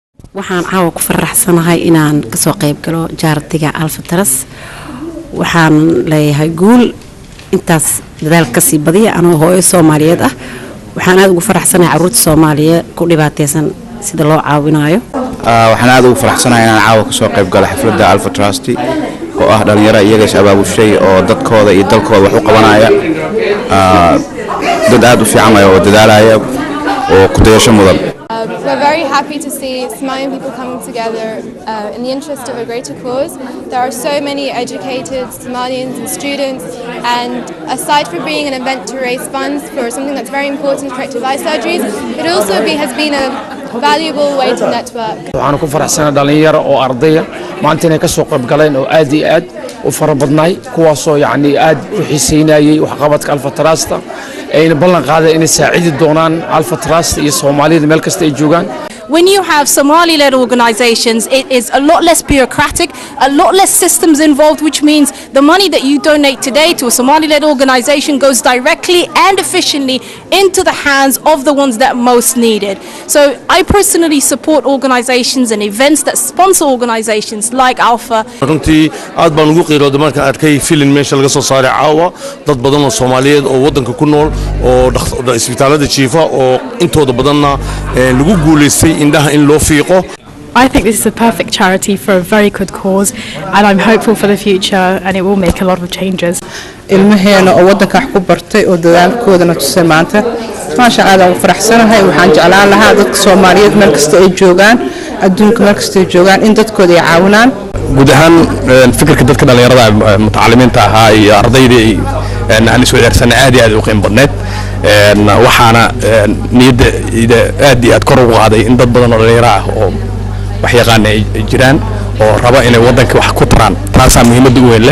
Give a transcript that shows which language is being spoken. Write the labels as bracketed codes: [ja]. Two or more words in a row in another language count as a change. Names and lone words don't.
[so] waxaan caawa ku faraxsanahay inaan kasoo qayb galo jaartiga Alpha Trust waxaan leeyahay guul intaas dadaal ka sii badiya anoo hooyo Soomaaliyeed ah waxaan aad ugu faraxsanahay carruurta Soomaaliyeed ku dhibaataysan sida loo caawinayo waxaan aad ugu faraxsanahay inaan caawa kasoo qayb galo xafladda Alpha Trust oo ah dhalinyaro iyaga abaabushay oo dadkooda iyo dalkooda wax u qabanaya dad aad u fiican oo dadaalaya oo ku dayasho mudan. [en] We're very happy to see Somalian people coming together in the interest of a greater cause. There are so many educated Somalians and students, and aside from being an event to raise funds for something that's very important, corrective eye surgeries, it also has been a valuable way to network. [so] waxaan ku faraxsanahay dhalinyaro oo ardaya maanta inay ka soo qayb galeen oo aad iyo aad u farabadnay kuwaasoo yacni aad u xiiseynayay wax qabadka Alpha Trust ayna ballan qaaday inay saacidi doonaan Alpha Trust iyo Soomaalida meel kasta ay joogaan. [en] When you have Somali-led organizations, it is a lot less bureaucratic, a lot less systems involved, which means the money that you donate today to a Somali-led organization goes directly and efficiently into the hands of the ones that most need it. So I personally support organizations and events that sponsor organizations like Alpha. [so] runtii aad baan ugu qiirooday markaan arkay filim meesha laga soo saaray caawa dad badan oo Soomaaliyeed oo wadanka ku nool oo isbitaalada jiifa oo intooda badanna lagu guuleystay indhaha in loo fiiqo. [en] I think this is a perfect charity for a very good cause, and I'm hopeful for the future, and it will make a lot of changes. [so] ilmaheena oo wadanka wax ku bartay oo dadaalkoodana tusay maanta [ar] ما شاء الله [so] ugu faraxsanahay waxaan jeclaan lahaa dadka Soomaaliyeed meel kasta ay joogaan adduunka meel kasta ay joogaan in dadkooda ay caawinaan guud ahaan fikirka dadka dhalinyarada mutacalimiinta ahaa iyo ardaydii aan isoo eersan aad iyo aad u qiimo badneed waxaana niyadda aad iyo aad kor ugu qaaday in dad badan oo dhalinyaro ah oo wax yaqaan ay jiraan oo raba inay wadanka wax ku taraan taasoo muhiimad u weyn leh